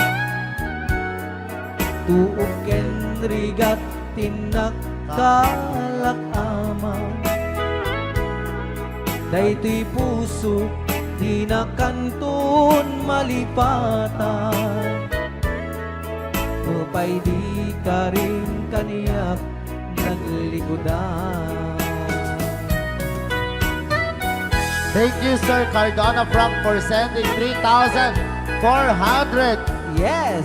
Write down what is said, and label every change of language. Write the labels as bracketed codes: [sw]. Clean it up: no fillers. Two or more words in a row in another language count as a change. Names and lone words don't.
[ilo] Tuok ken rigat tinak kalakama. Daytoy puso di na kanton malipatan. Upay di ka rin kaniyak naglikodan. [en] Thank you, Sir Cardona Frank, for sending 3,400 Yes!